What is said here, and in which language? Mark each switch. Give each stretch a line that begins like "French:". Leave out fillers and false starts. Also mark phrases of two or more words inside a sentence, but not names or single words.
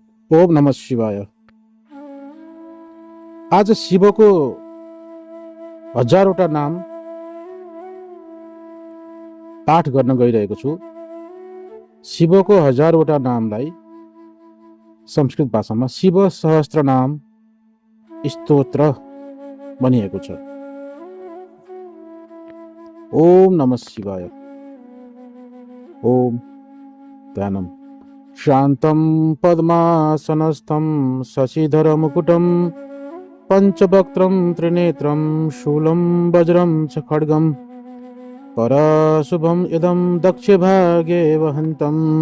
Sanskrit: ओम नमः शिवाय।
Nepali: आज शिवको हजारवटा नाम पाठ गर्न गइरहेको छु। शिवको हजारवटा नामलाई संस्कृत भाषामा शिव सहस्त्र नाम स्तोत्र भनिएको छ।
Sanskrit: ओम नमः शिवाय। ओम ध्यानम। शान्तं पद्मासनस्थं शशिधर मुकुटं पंचवक्त्रं त्रिनेत्रं शूलं वज्रं च खड्गं परशुभं इदं दक्षभागे वहन्तं